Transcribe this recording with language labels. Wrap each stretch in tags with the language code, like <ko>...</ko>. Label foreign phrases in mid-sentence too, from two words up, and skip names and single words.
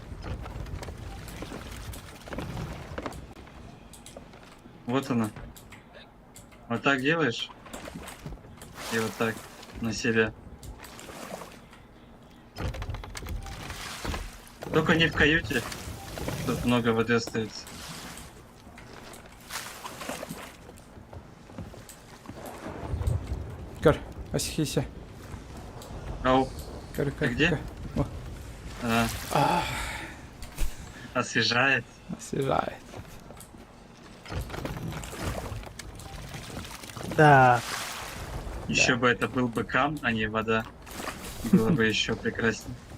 <ru>Вот она. Вот так делаешь. И вот так на себя. Только не в каюте. Тут много воды остается. Кар, асихисе. Ау. Кар, Ты где? О, Освежает. освежает. Так, Еще бы это был бы кам, а не вода. Было бы еще прекраснее.</ru>